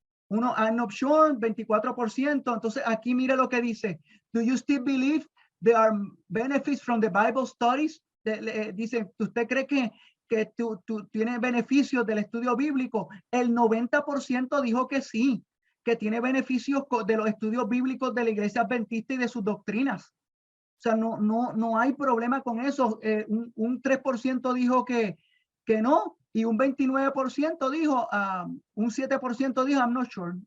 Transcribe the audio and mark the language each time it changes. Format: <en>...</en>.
<en>I'm not sure,</en> <es>24%. Entonces aquí mire lo que dice.</es> <en>Do you still believe there are benefits from the Bible studies?</en> <es>Dice, ¿usted cree que tú tienes beneficios del estudio bíblico? El 90% dijo que sí, que tiene beneficios de los estudios bíblicos de la iglesia adventista y de sus doctrinas. O sea, no hay problema con eso. Un 3% dijo que no, y un 29% dijo, un 7% dijo,</es> <en>I'm not sure.</en>